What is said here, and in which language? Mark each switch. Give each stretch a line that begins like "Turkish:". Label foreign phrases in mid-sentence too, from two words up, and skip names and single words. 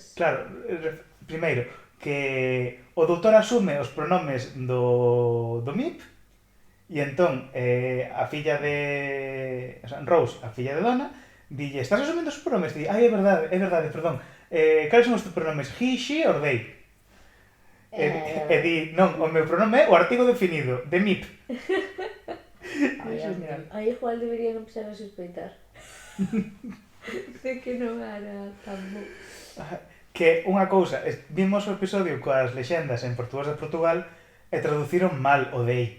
Galician: claro, primeiro, que o doutor asume os pronomes do MIP e entón a filla de... O sea, Rose, a filla de Donna, dille, estás asumindo os pronomes? Di, ai, é verdade, perdón. Cales son os teus pronomes?
English: He, she or they?
Galician: E di, non, o meu pronome é o artigo definido, de MIP. Aí igual deberían empezar a sospeitar de que non era tan bo. Que unha cousa, vimos o episodio coas lexendas en portugués de Portugal e traduciron mal o dei.